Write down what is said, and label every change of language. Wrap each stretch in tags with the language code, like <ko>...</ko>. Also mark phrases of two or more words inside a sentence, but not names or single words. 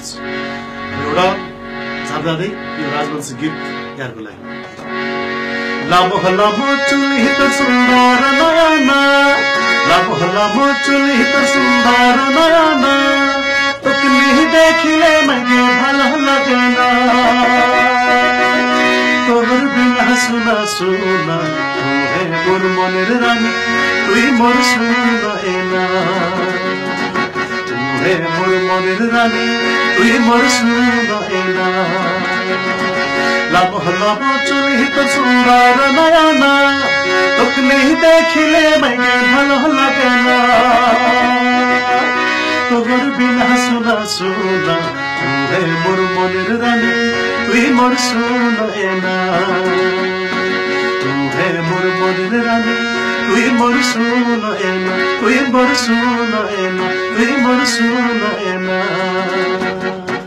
<ne>एउटा जाँदै यो राजवंशी गीत यहाँहरूको लागि।</ne> <rjs>लामो लामो चुली त सुन्दर नयाना, लामो लामो चुली त सुन्दर नयाना, तोकली देखिले मैले भल लगेना, तोहर बिना सुना सुना तू है मोर मनेर रानी, तुई मोर सुना एना, तू है मोर मनेर रानी, तुई मोर सुना एना। लामो लामो चुली त सुन्दर नयाना, तोकली देखिले मैले भल लगेना, तोहर बिना सुना सुना तू है मोर मनेर रानी, तुई मोर सुना एना, तू है मोर मनेर रानी, तुई मोर सुना एना, तुई मोर सुना एना, तुई मोर सुना एना।</rjs>